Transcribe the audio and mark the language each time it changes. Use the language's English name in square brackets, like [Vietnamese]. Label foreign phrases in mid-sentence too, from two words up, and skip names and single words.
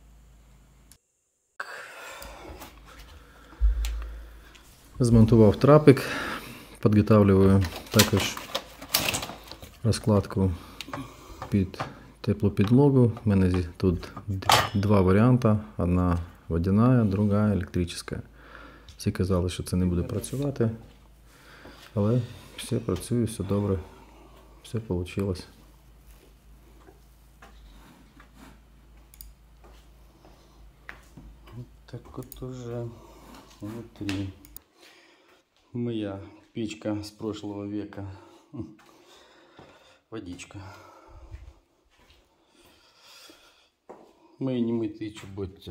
[Ukrainian] Змонтував трапик, підготовлюю також розкладку під теплу підлогу. У мене тут два варіанти. Одна водяна, друга електрична. Всі казали, що це не буде працювати, але все працює, все добре, все вийшло. [Russian] Вот так вот уже внутри. Моя печка с прошлого века. Водичка. Мои немытые чоботи.